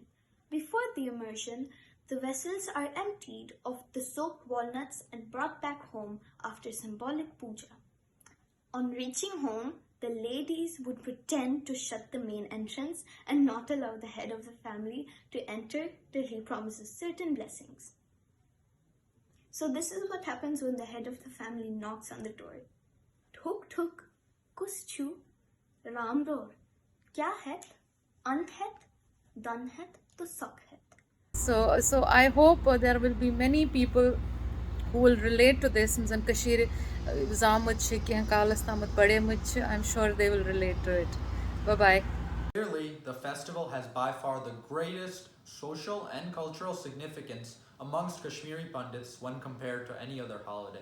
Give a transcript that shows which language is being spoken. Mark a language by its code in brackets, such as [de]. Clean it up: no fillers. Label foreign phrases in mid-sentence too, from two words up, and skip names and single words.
[en] Before the immersion, the vessels are emptied of the soaked walnuts and brought back home after symbolic puja. On reaching home, the ladies would pretend to shut the main entrance and not allow the head of the family to enter till he promises certain blessings. So this is what happens when the head of the family knocks on the door. [ks] Thuk thuk, kus chu, ram ror, kya het, ant het, dan het, to sak het. [en] So I hope there will be many people who will relate to this. I'm sure they will relate to it. Bye bye. Clearly, the festival has by far the greatest social and cultural significance amongst Kashmiri Pandits when compared to any other holiday.